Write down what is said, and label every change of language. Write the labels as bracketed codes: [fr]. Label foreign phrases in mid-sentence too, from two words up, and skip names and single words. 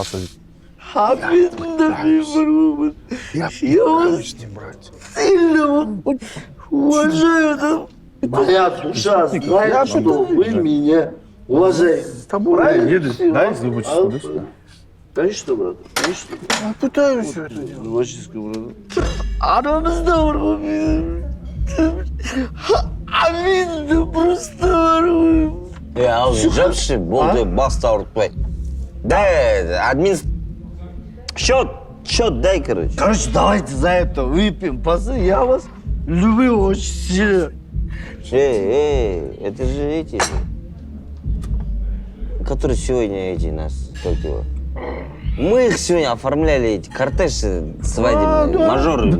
[ru] Я вас сильно уважаю, да? Моя душа знает, что вы меня уважаете. С тобой да, если будешь сюда. Конечно, брат, конечно. Я пытаюсь все это делать. [kk] Вашиска, брат. Арамызда бар ғой. Аминді просто бар ғой. Ал жапшы, болды, басты ауыртпай. [ru] Да, счет дай, короче. Короче, давайте за это выпьем. Пацаны, я вас люблю очень сильно. Это же эти, которые сегодня нас, как его. Мы их сегодня оформляли, эти кортежи свадебные, мажоры.